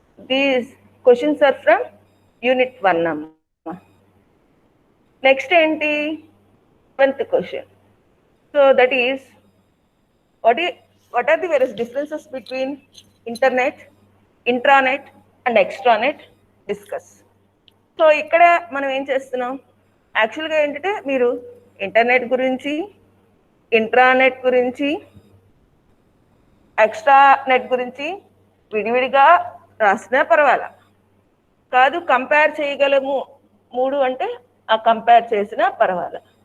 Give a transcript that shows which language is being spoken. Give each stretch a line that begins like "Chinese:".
English: These questions are from unit 1 అమ్మా.
Telugu: Next ఏంటి, 7th question.
English: So that is what are the various differences between internet, intranet and extranet, discuss.
Telugu: So ఇక్కడ మనం ఏం చేస్తున్నాం, యాక్చువల్గా ఏంటంటే మీరు ఇంటర్నెట్ గురించి, ఇంట్రానెట్ గురించి, ఎక్స్ట్రా నెట్ గురించి విడివిడిగా రాసినా పర్వాలా, కాదు కంపేర్ చేయగలము 3 అంటే ఆ కంపేర్ చేసినా పర్వాలా.